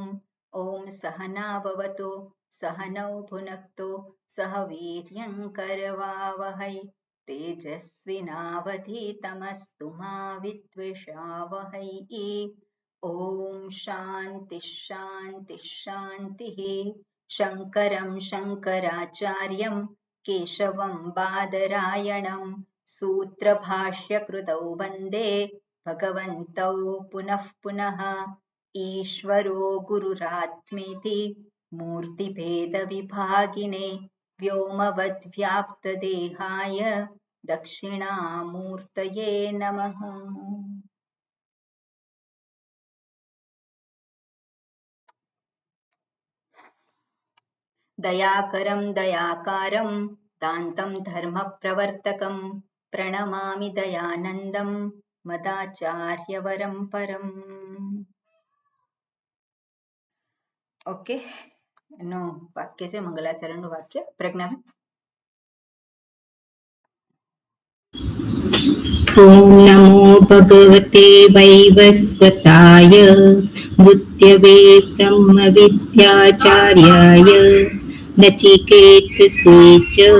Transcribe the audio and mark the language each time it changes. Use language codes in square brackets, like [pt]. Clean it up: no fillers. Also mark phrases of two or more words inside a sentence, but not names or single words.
[sa] ઓમ સહનાવવતુ સહનૌ ભુનક્તુ સહ વીર્યં કરવાવહૈ તેજસ્વિનાવધીતમસ્તુ મા વિદ્વિષાવહૈ. ઓમ શાંતિ શાંતિ શાંતિઃ. શંકરં શંકરાચાર્યં કેશવં બાદરાયણં सूत्रभाष्यकृतौ वन्दे भगवन्तौ पुनः पुनः. ईश्वरो गुरुरात्मेति मूर्तिभेदविभागिने व्योमवद्व्याप्तदेहाय दक्षिणामूर्तये नमः. दयाकरं दयाकारं दान्तं धर्मप्रवर्तकं प्रणमामि दयानन्दं मदाचार्यवरं परम्. [gu] ઓકે, એનું વાક્ય છે મંગલાચરણનું વાક્ય. પ્રજ્ઞાબેન. [sa] ઓમ નમો ભગવતે વૈવસ્વતાય મૃત્યવે બ્રહ્મ વિદ્યાચાર્યાય નચિકેતસે ચ.